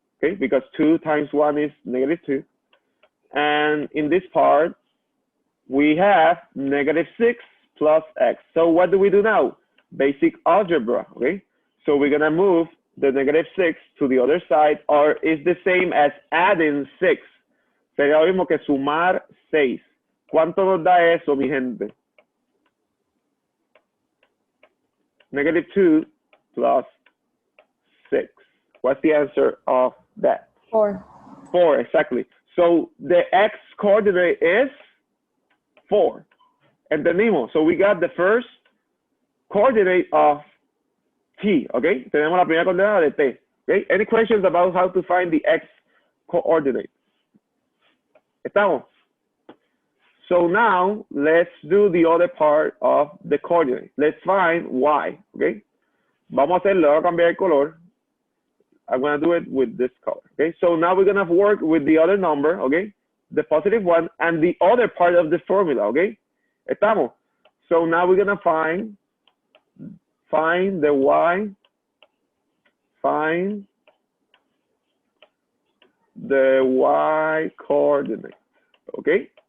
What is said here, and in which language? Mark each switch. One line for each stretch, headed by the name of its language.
English: Okay, because 2 times 1 is -2. And in this part, we have -6 plus x. So what do we do now? Basic algebra, okay? So we're gonna move the -6 to the other side, or it's the same as adding 6.
Spanish: Sería lo mismo que sumar 6. ¿Cuánto nos da eso, mi gente?
English: -2 plus 6. What's the answer of that? 4. 4, exactly. So the x coordinate is 4.
Spanish: Entendimos.
English: So we got the first coordinate of t, okay?
Spanish: Tenemos la primera coordenada de t.
English: Okay? Any questions about how to find the x coordinate?
Spanish: ¿Estamos?
English: So now let's do the other part of the coordinate. Let's find y, okay?
Spanish: Vamos a hacerlo, voy a cambiar el color.
English: I'm gonna do it with this color, okay? So now we're gonna work with the other number, okay? The +1 and the other part of the formula, okay?
Spanish: Estamos.
English: So now we're gonna find the y, find the y coordinate, okay?